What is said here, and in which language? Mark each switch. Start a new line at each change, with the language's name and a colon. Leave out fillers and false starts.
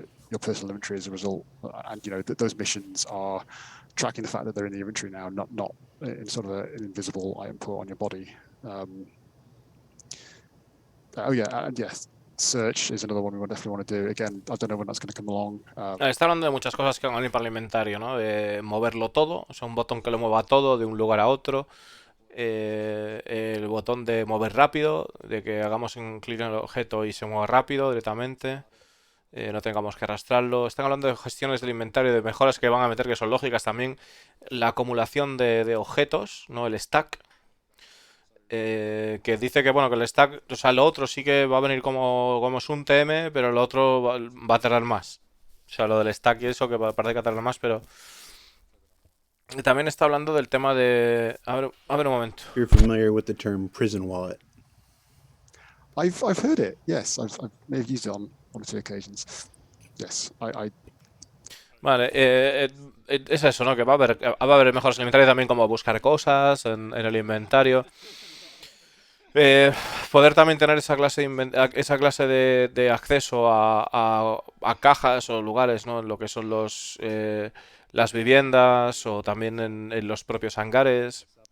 English: your personal inventory as a result. And those missions are tracking the fact that they're in the inventory now, not in sort of an invisible item put on your body. And yes, search is another one we definitely want to do. Again, I don't know when that's going to come along.
Spanish: Está hablando de muchas cosas que van a venir para el inventario, ¿no? De moverlo todo, o sea, un botón que lo mueva todo de un lugar a otro. El botón de mover rápido, de que hagamos un clic en el objeto y se mueva rápido directamente. No tengamos que arrastrarlo. Están hablando de gestiones del inventario, de mejoras que van a meter que son lógicas también. La acumulación de objetos, ¿no? El stack. Que dice que bueno, que el stack, o sea, lo otro sí que va a venir como es un TM, pero lo otro va a tardar más. O sea, lo del stack y eso, que parece que va a tardar más, pero... Y también está hablando del tema de... A ver un momento.
English: You're familiar with the term prison wallet. I've heard it. Yes, I may have used it on one or two occasions. Yes, I
Spanish: Vale, es eso, ¿no? Que va a haber mejoras en el inventario también, como buscar cosas en el inventario. Poder también tener esa clase de acceso a cajas o lugares, ¿no? En lo que son las viviendas o también en los propios hangares.